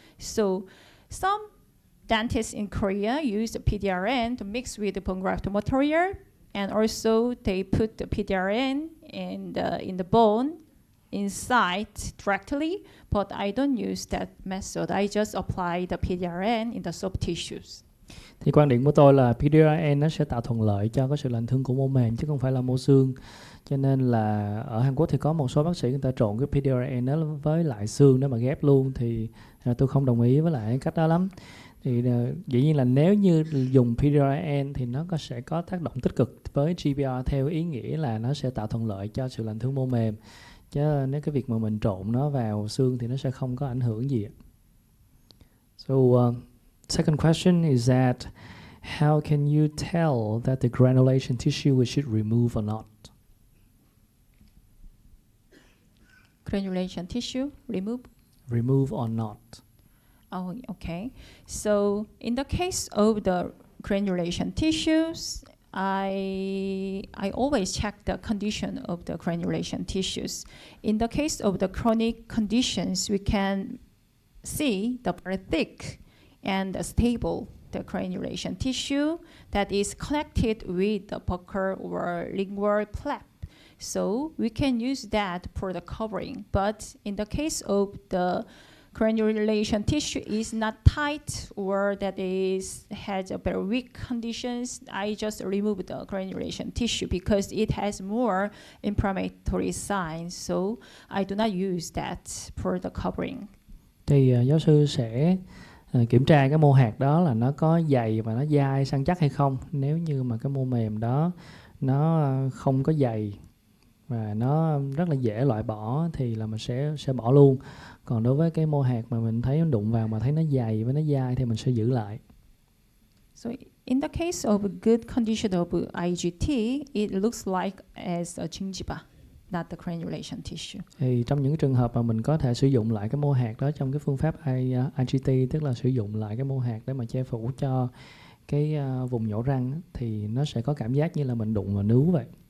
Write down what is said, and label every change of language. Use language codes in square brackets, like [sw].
[en] So some dentists in Korea use the PDRN to mix with the bone graft material, and also they put the PDRN in the bone inside directly, but I don't use that method. I just apply the PDRN in the soft tissues. [vi] Thì quan điểm của tôi là PDRN nó sẽ tạo thuận lợi cho cái sự lành thương của mô mềm chứ không phải là mô xương. Cho nên là ở Hàn Quốc thì có một số bác sĩ người ta trộn cái PDRN đó với lại xương để mà ghép luôn, thì tôi không đồng ý với lại cái cách đó lắm. Thì dĩ nhiên là nếu như dùng PDRN thì nó sẽ có tác động tích cực với GBR theo ý nghĩa là nó sẽ tạo thuận lợi cho sự lành thương mô mềm. Chứ nếu cái việc mà mình trộn nó vào xương thì nó sẽ không có ảnh hưởng gì. [en] So second question is that how can you tell that the granulation tissue we should remove or not? Granulation tissue remove? Remove or not? Oh, okay. So in the case of the granulation tissues, I always check the condition of the granulation tissues. In the case of the chronic conditions, we can see the very thick and stable the granulation tissue that is connected with the buccal or lingual flap. So we can use that for the covering. But in the case of the granulation tissue is not tight or that has a very weak conditions, I just remove the granulation tissue because it has more inflammatory signs. So I do not use that for the covering. [vi] Thì giáo sư sẽ kiểm tra cái mô hạt đó là nó có dày và nó dai săn chắc hay không. Nếu như mà cái mô mềm đó nó không có dày và nó rất là dễ loại bỏ thì là mình sẽ bỏ luôn. Còn đối với cái mô hạt mà mình thấy nó đụng vào mà thấy nó dày với nó dai thì mình sẽ giữ lại. [en] So in the case of a good condition of IGT, it looks like as a gingiva, not the granulation tissue. [vi] Thì trong những trường hợp mà mình có thể sử dụng lại cái mô hạt đó trong cái phương pháp IGT, tức là sử dụng lại cái mô hạt để mà che phủ cho cái vùng nhổ răng, thì nó sẽ có cảm giác như là mình đụng vào nướu vậy.